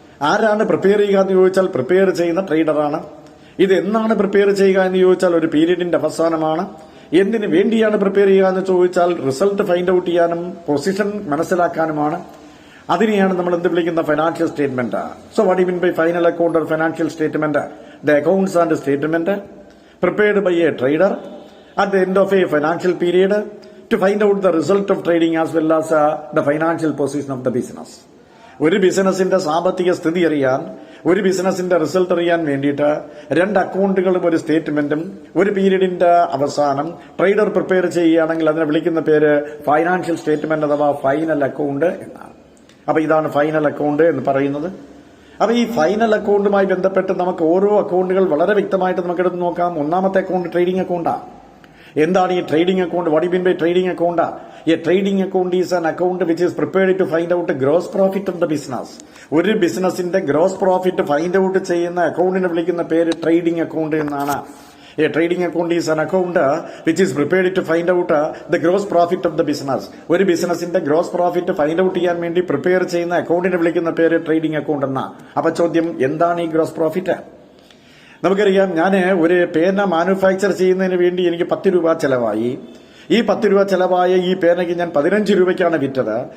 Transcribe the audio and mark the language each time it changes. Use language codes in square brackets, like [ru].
[ml] ആരാണ് പ്രിപ്പയർ ചെയ്യുക എന്ന് ചോദിച്ചാൽ പ്രിപ്പയർ ചെയ്യുന്ന ട്രേഡറാണ്. ഇത് എന്നാണ് പ്രിപ്പയർ ചെയ്യുക എന്ന് ചോദിച്ചാൽ ഒരു പീരീഡിന്റെ അവസാനമാണ്. എന്തിനു വേണ്ടിയാണ് പ്രിപ്പയർ ചെയ്യുക എന്ന് ചോദിച്ചാൽ റിസൾട്ട് ഫൈൻഡ് ഔട്ട് ചെയ്യാനും പൊസിഷൻ മനസ്സിലാക്കാനുമാണ്. അതിനെയാണ് നമ്മൾ എന്ത് വിളിക്കുന്ന financial statement. [en] So what you mean by final account or financial statement? The accounts and statement prepared by a trader at the end of a financial period to find out the result of trading as well as the financial position of the business. [ml] ഒരു ബിസിനസിന്റെ സാമ്പത്തിക സ്ഥിതി അറിയാൻ, ഒരു ബിസിനസിന്റെ result അറിയാൻ വേണ്ടിയിട്ട് രണ്ട് അക്കൗണ്ടുകളും ഒരു സ്റ്റേറ്റ്മെന്റും ഒരു പീരീഡിന്റെ അവസാനം ട്രേഡർ പ്രിപ്പയർ ചെയ്യുകയാണെങ്കിൽ അതിനെ വിളിക്കുന്ന പേര് ഫൈനാൻഷ്യൽ സ്റ്റേറ്റ്മെന്റ് അഥവാ ഫൈനൽ അക്കൗണ്ട് എന്നാണ്. അപ്പൊ ഇതാണ് ഫൈനൽ അക്കൗണ്ട് എന്ന് പറയുന്നത്. അപ്പൊ ഈ ഫൈനൽ അക്കൗണ്ടുമായി ബന്ധപ്പെട്ട് നമുക്ക് ഓരോ അക്കൗണ്ടുകൾ വളരെ വ്യക്തമായിട്ട് നമുക്ക് എടുത്ത് നോക്കാം. ഒന്നാമത്തെ അക്കൗണ്ട് ട്രേഡിംഗ് അക്കൗണ്ടാണ്. എന്താണ് ഈ trading account? [en] What you mean by trading account? A trading account is an account which is prepared to find out gross profit of the business. [ml] ഒരു ബിസിനസിന്റെ ഗ്രോസ് പ്രോഫിറ്റ് ഫൈൻഡ് ഔട്ട് ചെയ്യുന്ന അക്കൗണ്ടിനെ വിളിക്കുന്ന പേര് trading account എന്നാണ്. [en] A trading account is an account which is prepared to find out the gross profit of the business. [ml] ഒരു ബിസിനസിന്റെ gross profit find out ചെയ്യാൻ വേണ്ടി പ്രിപ്പയർ ചെയ്യുന്ന അക്കൗണ്ടിനെ വിളിക്കുന്ന പേര് ട്രേഡിംഗ് അക്കൗണ്ട് എന്നാ. അപ്പൊ ചോദ്യം, എന്താണ് ഈ ഗ്രോസ് പ്രോഫിറ്റ്? നമുക്കറിയാം, ഞാൻ ഒരു പേന മാനുഫാക്ചർ ചെയ്യുന്നതിന് വേണ്ടി എനിക്ക് 10 രൂപ ചെലവായി. ഈ 10 രൂപ ചെലവായ ഈ പേനയ്ക്ക് ഞാൻ 15 രൂപയ്ക്കാണ് വിറ്റത്.